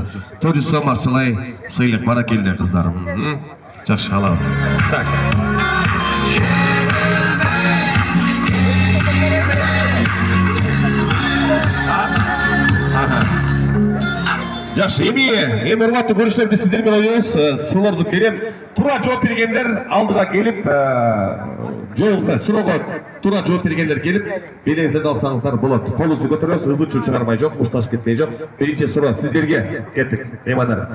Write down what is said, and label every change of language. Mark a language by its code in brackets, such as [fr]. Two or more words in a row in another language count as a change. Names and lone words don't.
[kk] 400 сом ақшалай сыйлық бара келді қыздарым. Жақсы, аламыз. Так. Жақсы, [ky] эми урматтуу көрүүчүлөр, биз сиздер менен ойнойбуз. Суроолорду берем. Туура жооп бергендер алдыга келип, жообузга суроого туура жооп бергендер келип, белеңиздерди алсаңыздар болот. Колуңузду көтөрөбүз, ызы-чуу чыгармай жок, мушташып кетпей жок. Биринчи суроо сиздерге кеттик, меймандар.